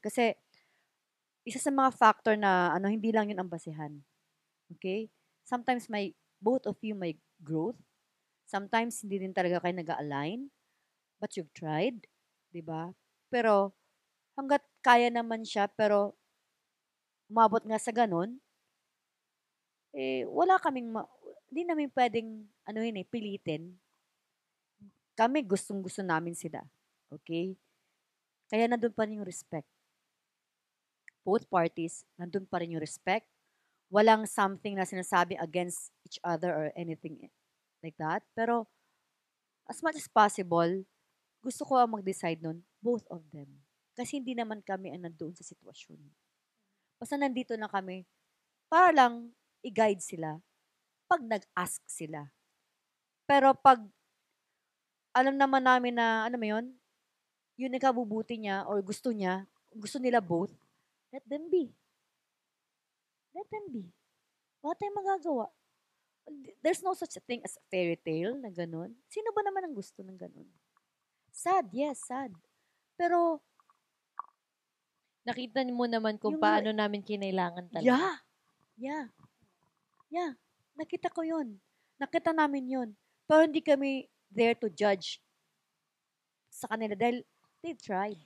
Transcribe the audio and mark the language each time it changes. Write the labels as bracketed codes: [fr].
[tl] Kasi, isa sa mga factor na hindi lang yun ang basehan. [en] Okay? Sometimes both of you may growth. [tl] Sometimes hindi din talaga kayo nag-align. [en] But you've tried. [tl] Diba? Pero, hanggat kaya naman siya, pero umabot nga sa ganun, wala kaming, hindi namin pwedeng, pilitin. Kami, gustong-gusto namin sila. Okay? Kaya nandun pa rin yung respect. Both parties, nandun pa rin yung respect. [en] Walang something na sinasabi against each other or anything like that. [tl] Pero, as much as possible, gusto ko ang mag-decide nun, both of them. Kasi hindi naman kami ang nandoon sa sitwasyon. Basta nandito na kami para lang i-guide sila pag nag-ask sila. Pero pag alam naman namin na, ano mo yun, yun ang kabubuti niya or gusto nila both, [en] let them be. Let them be. [tl] Wala tayong magagawa. [en] There's no such a thing as a fairy tale [tl] na ganun. Sino ba naman ang gusto ng ganun? [en] Sad, yes, sad. Pero, [tl] nakita mo naman kung paano namin kinailangan talaga. Yeah. Nakita ko yun. Nakita namin yun. Pero hindi kami there to judge sa kanila dahil [en] they tried.